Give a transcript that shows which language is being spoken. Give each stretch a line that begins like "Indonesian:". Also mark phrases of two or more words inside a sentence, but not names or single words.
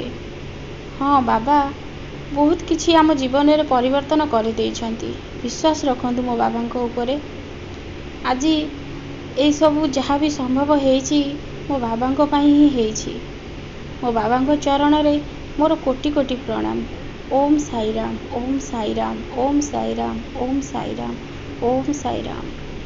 Odia: ହଁ, ବାବା ବହୁତ କିଛି ଆମ ଜୀବନ ରେ ପରିବର୍ତ୍ତନ କରି ଦେଇଛନ୍ତି। ବିଶ୍ୱାସ ରଖନ୍ତୁ ମୋ ବାବାଙ୍କ ଉପରେ। ଆଜ ଏ ସବ
Hindi: जहाँ भी
Odia: ସମ୍ଭବ ହେଉଛି ମୋ ବାବାଙ୍କ ପାଇଁ ହିଁ ହେଉଛି। ମୋ ବାବାଙ୍କ ଚରଣ ରେ ମୋର କୋଟି କୋଟି ପ୍ରଣାମ। ଓମ ସାଇରାମ, ଓମ ସାଇରାମ, ଓମ ସାଇରାମ, ଓମ ସାଇରାମ, ଓମ ସାଇରାମ।